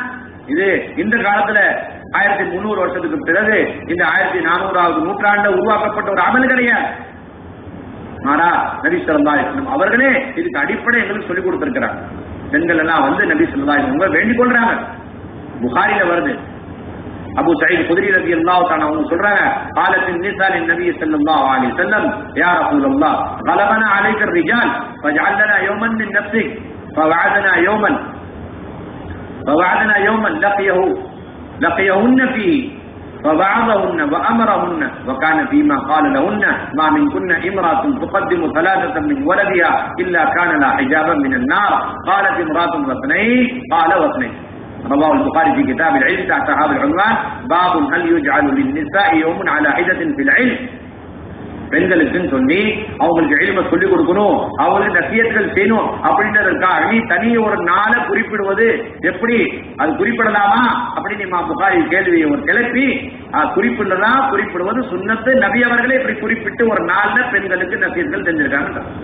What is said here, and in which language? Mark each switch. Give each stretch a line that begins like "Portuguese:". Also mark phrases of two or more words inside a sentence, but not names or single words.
Tamil: இது இந்த காலத்துல 1300 வருஷத்துக்கு பிறகு இந்த 1400வது நூற்றாண்டு உருவாக்கப்பட்ட ஒரு அமல் கிடையாது. மாறா நபி
Arabic: صلى الله عليه وسلم
Tamil: அவர்களே இதுக்கு அடிப்படை எங்களுக்கு சொல்லிக் கொடுத்திருக்கிறாங்க. பெண்கள் எல்லாம் வந்து நபி
Arabic: صلى الله عليه وسلم
Tamil: வேண்டிக் கொள்றாங்க. புகாரில வருது, அபூ சயீத் குத்ரி
Arabic: رضي الله تعالى
Tamil: அவங்க சொல்றாங்க,
Arabic: قالت النساء للنبي صلى الله عليه وسلم يا رسول الله غلبنا عليك الرجال فاجعل لنا يوما من نفسك فوعدنا يوما لقيهن فيه فوعظهن وأمرهن وكان فيما قال لهن ما منكن امرأة تقدم 3 من ولدها إلا كان لها حجابا من النار. قالت امرأة واثنين قال واثنين. رواه البخاري في كتاب العلم تحت هذا العنوان باب هل يجعل للنساء يوم على حدة في العلم.
Tamil: பெண்களுக்குன்னு சொல்லி அவங்களுக்கு இல்ம சொல்லிக் கொடுக்கணும், அவங்களுக்கு நசியத்துகள் செய்யணும் அப்படின்றதற்காக தனி ஒரு நாளை குறிப்பிடுவது எப்படி, அது குறிப்பிடலாமா அப்படின்னு இமாம் புகாரி கேள்வியை ஒரு கிளப்பி குறிப்பிடுவது சுன்னத்து. நபி அவர்களே இப்படி குறிப்பிட்டு ஒரு நாள்ல பெண்களுக்கு நசியத்துகள் செஞ்சிருக்காங்க.